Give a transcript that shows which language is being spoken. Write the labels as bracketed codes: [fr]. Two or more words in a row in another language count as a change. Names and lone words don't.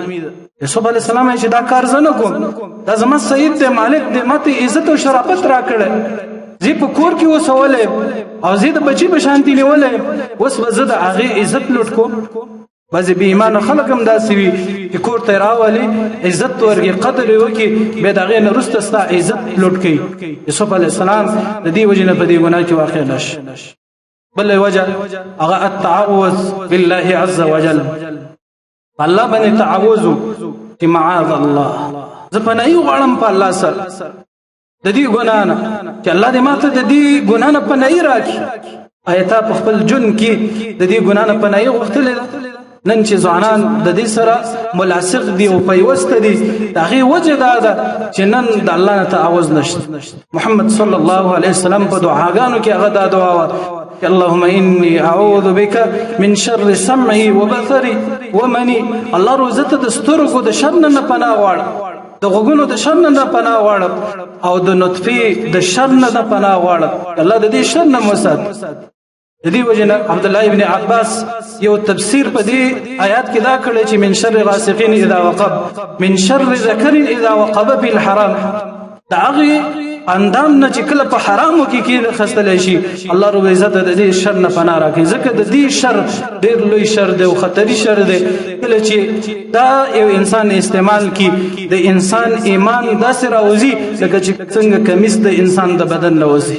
[ps] یوسف [ar] علیه السلام [ps] چې دا کار زه نه کوم، دا زما سید دی، مالک دی، ما ته عزت او شرافت راکړی، زه په کور کې اوسولی او زه د بچي په شانتي نیولی، اوس به زه د هغې عزت لوټ کوم؟ بعضې بې ایمانه خلک هم داسې وي چې کور ته یې راولي، عزت ورکړي، قدر یې وکړي، بیا د هغې نه وروسته ستا عزت لوټ کوي. یوسف [ar] علیه السلام [ps] د دې وجې نه په دې ګناه کې واقع نه شي. بله وجه هغه التعوذ بالله [ar] عز وجل، [ps] الله باندې تعوذ چې [ar] معاذ الله، [ps] زه پناهي غواړم په الله سره د دې ګناه نه چې الله دې ماته د دې ګناه نه پناهي راکړي. آیا تا په خپل ژوند کې د دې ګناه نه پناهي غوښتلې ده؟ نن چې ځوانان د دې سره ملاصق دي او پیوسته دي، د هغې وجه دا ده چې نن د الله نه تعوذ نشته. محمد [ar] صلی الله علیه وسلم [ps] په دعاګانو کې هغه دا دعا وه [ar] اللهم إني أعوذ بك من شر سمعي وبصري ومني. [ps] الله روزته د سترګو د شر نه پناه غواړم، د غوږونو د شر نه پناه غواړم او د نطفې د شر نه پناه غواړم. الله د دې شر نه وسات. د دې وجه نه عبد الله ابن عباس یو تفسیر په دې آیات کې دا کړی چې [ar] من شر غاسق اذا وقب، من شر ذکر اذا وقب في الحرام، [ps] دا هغه اندام نه چې کله په حرامو کې خستلی شي، الله رب عزت د دې شر نه پناه راکړي، ځکه د دې شر ډېر لوی شر دی او خطري شر دی. کله چې دا یو انسان استعمال کی، د انسان ایمان داسې راوځي لکه چې څنګه کمیس د انسان د بدن نه وځي.